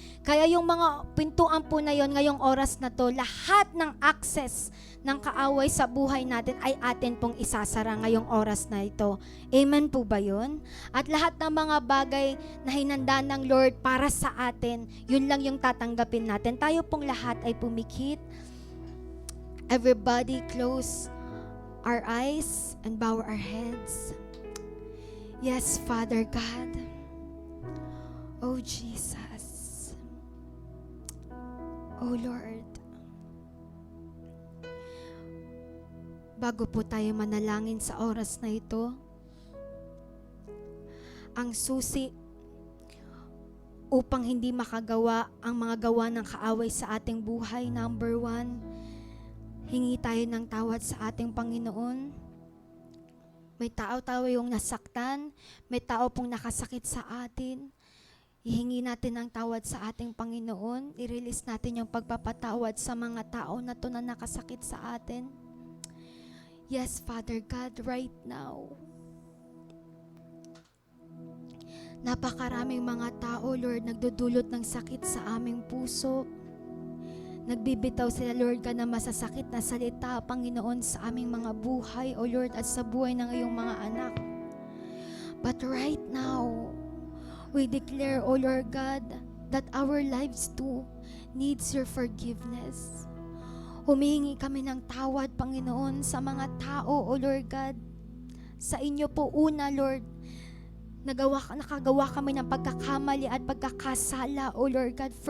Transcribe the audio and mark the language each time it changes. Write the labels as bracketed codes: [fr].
[tl] Kaya yung mga pintuan po na yon ngayong oras na to, lahat ng access ng kaaway sa buhay natin ay atin pong isasara ngayong oras na ito. Amen po ba yun? At lahat ng mga bagay na hinanda ng Lord para sa atin, yun lang yung tatanggapin natin. Tayo pong lahat ay pumikit. [en] Everybody close our eyes and bow our heads. Yes, Father God. Oh, Jesus. Oh Lord, [tl] bago po tayo manalangin sa oras na ito, ang susi upang hindi makagawa ang mga gawa ng kaaway sa ating buhay, number 1, hingi tayo ng tawad sa ating Panginoon. May tao yung nasaktan, may tao pong nakasakit sa atin. Ihingi natin ang tawad sa ating Panginoon. I-release natin yung pagpapatawad sa mga tao na to na nakasakit sa atin. [en] Yes, Father God, right now. [tl] Napakaraming mga tao, Lord, nagdudulot ng sakit sa aming puso. Nagbibitaw sila, Lord, ka na masasakit na salita, Panginoon, sa aming mga buhay, [en] O Lord, [tl] at sa buhay ng iyong mga anak. [en] But right now, we declare, O Lord God, that our lives too needs your forgiveness. [tl] Humihingi kami ng tawad, Panginoon, sa mga tao, [en] O Lord God. [tl] Sa inyo po una, Lord, nakagawa kami ng pagkakamali at pagkakasala, [en] O Lord God.